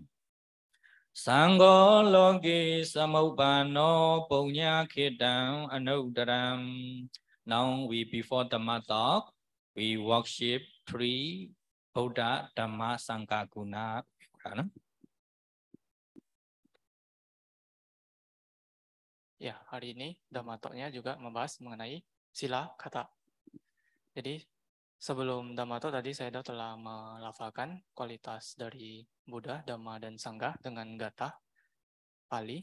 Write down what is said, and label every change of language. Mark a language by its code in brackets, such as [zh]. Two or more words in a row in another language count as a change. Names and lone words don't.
[pi] Sangho loge samopano punya khedang anudaram. [en] Now we, before Dhamma talk, we worship 3 Buddha, Dhamma, Sangha, Guna. [id] Ya, hari ini [en] Dhamma Talk- [id] nya juga membahas mengenai sila kata. Jadi sebelum [en] Dhamma Talk [id] tadi saya telah melafalkan kualitas dari Buddha, Dhamma, dan Sangha dengan gata Pali.